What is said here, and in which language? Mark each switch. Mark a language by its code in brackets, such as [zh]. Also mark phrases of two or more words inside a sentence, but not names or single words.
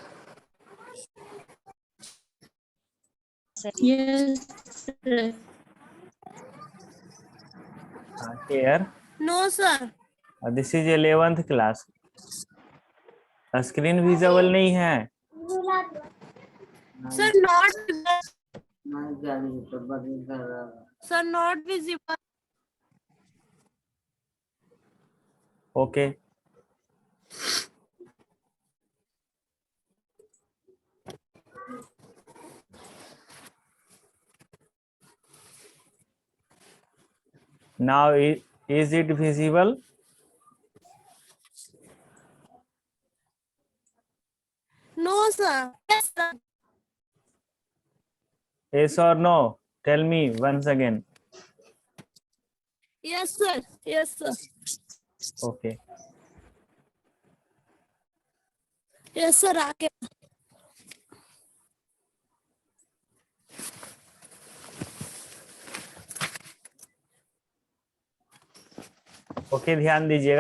[en] क्लियर? No sir. This is 11th class. screen visible [hi] नहीं है? [en] Sir not sir not visible. ओके। Now is it visible? No sir. Yes sir. Yes or no? Tell me once again. Yes sir. Yes sir. Okay. Yes sir aake. [hi] ओके, ध्यान दीजिएगा।